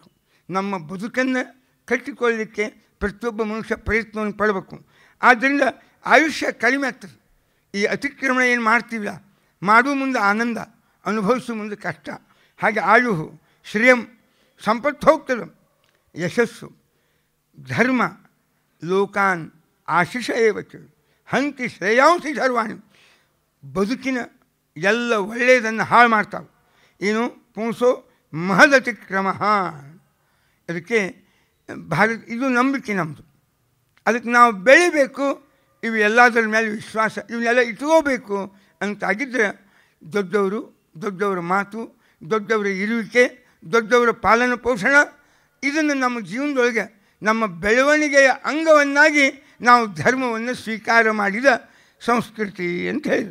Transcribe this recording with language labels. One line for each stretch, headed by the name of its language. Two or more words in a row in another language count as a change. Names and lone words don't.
Kannada: ನಮ್ಮ ಬದುಕನ್ನು ಕಟ್ಟಿಕೊಳ್ಳಲಿಕ್ಕೆ ಪ್ರತಿಯೊಬ್ಬ ಮನುಷ್ಯ ಪ್ರಯತ್ನವನ್ನು ಪಡಬೇಕು. ಆದ್ದರಿಂದ ಆಯುಷ್ಯ ಕಡಿಮೆ ಆಗ್ತದೆ. ಈ ಅತಿಕ್ರಮಣ ಏನು ಮಾಡ್ತೀವಿಲ್ಲ, ಮಾಡುವ ಮುಂದೆ ಆನಂದ, ಅನುಭವಿಸುವ ಮುಂದೆ ಕಷ್ಟ. ಹಾಗೆ ಆಯು ಶ್ರೇಯಂ ಸಂಪತ್ತು ಹೋಗ್ತದೆ, ಯಶಸ್ಸು, ಧರ್ಮ
Sanskrit: ಲೋಕಾನ್ ಆಶಿಷ ಏವಚ ಹಂತಿ ಶ್ರೇಯಾಂಸಿ ಸರ್ವಾಣಿ
Kannada: ಬದುಕಿನ ಎಲ್ಲ ಒಳ್ಳೆಯದನ್ನು ಹಾಳು ಮಾಡ್ತಾವೆ. ಏನು?
Sanskrit: ಪುಂಸೋ ಮಹದತಿಕ್ರಮ.
Kannada: ಅದಕ್ಕೆ ಇದು ನಂಬಿಕೆ ನಮ್ಮದು. ಅದಕ್ಕೆ ನಾವು ಬೆಳಿಬೇಕು. ಇವು ಎಲ್ಲದರ ಮೇಲೆ ವಿಶ್ವಾಸ, ಇವನ್ನೆಲ್ಲ ಇಟ್ಕೋಬೇಕು ಅಂತಾಗಿದ್ದರೆ ದೊಡ್ಡವರು, ದೊಡ್ಡವರ ಮಾತು, ದೊಡ್ಡವರ ಇರುವಿಕೆ, ದೊಡ್ಡವರ ಪಾಲನ ಪೋಷಣ, ಇದನ್ನು ನಮ್ಮ ಜೀವನದೊಳಗೆ ನಮ್ಮ ಬೆಳವಣಿಗೆಯ ಅಂಗವನ್ನಾಗಿ ನಾವು ಧರ್ಮವನ್ನು ಸ್ವೀಕಾರ ಮಾಡಿದ ಸಂಸ್ಕೃತಿ ಅಂತ ಹೇಳಿದರು.